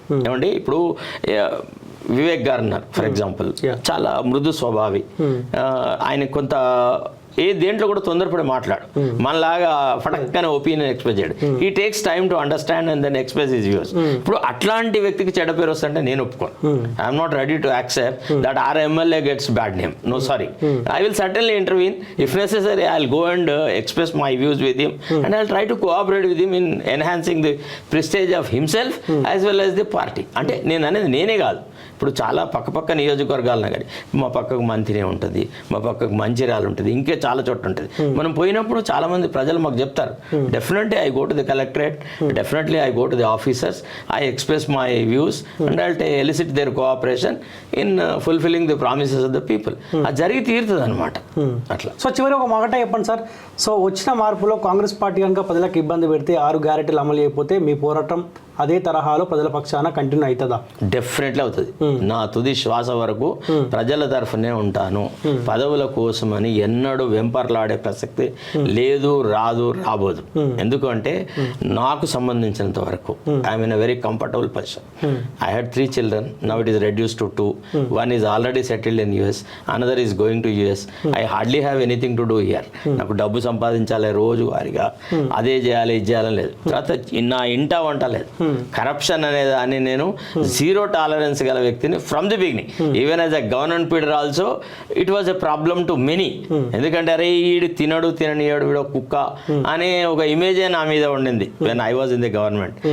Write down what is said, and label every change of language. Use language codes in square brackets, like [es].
[te] ఏమండి ఇప్పుడు వివేక్ గారు ఉన్నారు ఫర్ ఎగ్జాంపుల్, చాలా మృదు స్వభావి. ఆయన కొంత దేంట్లో కూడా తొందరపడి మాట్లాడు, మనలాగా ఫటక్కనే ఒపీనియన్ ఎక్స్ప్రెస్ చేయడు. [en] He takes time to understand and then express his views. [te] ఇప్పుడు అట్లాంటి వ్యక్తికి చెడ్డ పేరు వస్తుంటే నేను ఒప్పుకోను. [en] I'm not ready to accept that our MLA gets bad name. No, sorry. I will certainly intervene. If necessary, I'll go and express my views with him, and I'll try to cooperate with him in enhancing the prestige of himself as well as the party. [te] అంటే నేను అనేది నేనే కాదు, ఇప్పుడు చాలా పక్క నియోజకవర్గాలను కానీ మా పక్కకు మంత్రినే ఉంటుంది, మా పక్కకు మంచిర్యాల ఉంటుంది, ఇంకే చాలా చోట్ల ఉంటుంది. మనం పోయినప్పుడు చాలామంది ప్రజలు మాకు చెప్తారు, [en] Definitely I go to the collectorate, definitely I go to the officers, I express my views and I'll elicit their cooperation in fulfilling the promises of the people. [te] అది జరిగి తీరుతుంది అనమాట. అట్లా. సో చివరి ఒక మాట చెప్పండి సార్. సో వచ్చిన మార్పులో కాంగ్రెస్ పార్టీ కనుక ప్రజలకు ఇబ్బంది పెడితే 6 గ్యారెంటీలు అమలు చేయకపోతే మీ పోరాటం అదే తరహాలో ప్రజల పక్షాన కంటిన్యూ అవుతుందా? డెఫినెట్లీ అవుతుంది. నా తుది శ్వాస వరకు ప్రజల తరఫునే ఉంటాను. పదవుల కోసమని ఎన్నడూ వెంపర్లాడే ప్రసక్తి లేదు, రాబోదు. ఎందుకంటే నాకు సంబంధించినంత వరకు [en] I'm in a very comfortable position. I had 3 children, now it is reduce to 2. One is already settled in US, another is going to US. I hardly have anything to do here. [te] నాకు డబ్బు సంపాదించాలి రోజు వారిగా, అదే చేయాలి ఇది చేయాలని లేదు. తర్వాత నా ఇంట వంట లేదు. కరప్షన్ అనే దాన్ని నేను 0 టాలరెన్స్ గల వ్యక్తిని [en] From the beginning. Even as a government pleader also it was a problem to many. [te] ఎందుకంటే అరే ఈడు తిననియాడు, వీడు కుక్క అనే ఒక ఇమేజే నా మీద ఉండింది [en] When I was in the government.